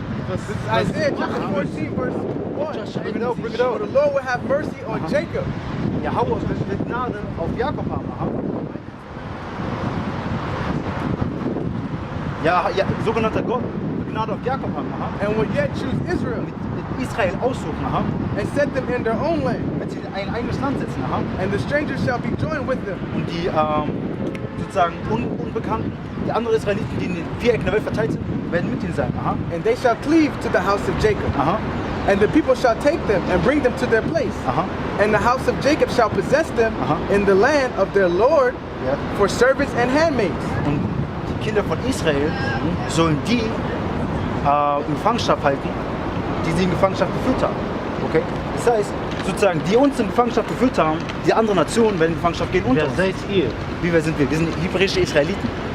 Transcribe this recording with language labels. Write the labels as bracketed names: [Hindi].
[English] This is Isaiah chapter 14, verse 1. Bring it out. For the Lord will have mercy on Jacob. [German] Yahawah wird Gnade auf Jakob haben. Ja, sogenannter Gott wird Gnade auf Jakob haben. [English] And will yet choose Israel [German] Mit Israel aussuchen. [English] and set them in their own land. [German] Wenn sie ein eigenes Land setzen. [English] And the strangers shall be joined with them. [German] Und die sozusagen Unbekannten, die anderen Israeliten, die in den 4 Ecken der Welt verteilt sind, werden mit ihnen sein. [English] And they shall cleave to the house of Jacob. And the people shall take them and bring them to their place. And the house of Jacob shall possess them in the land of their Lord for servants and handmaids. [German] Und die Kinder von Israel sollen die in Gefangenschaft halten, die sie in Gefangenschaft geführt haben. Okay? Das heißt, sozusagen, die uns in Gefangenschaft geführt haben, die anderen Nationen werden in Gefangenschaft gehen unter Wer uns. seid ihr? Wer sind wir? Wir sind hebräische Israeliten.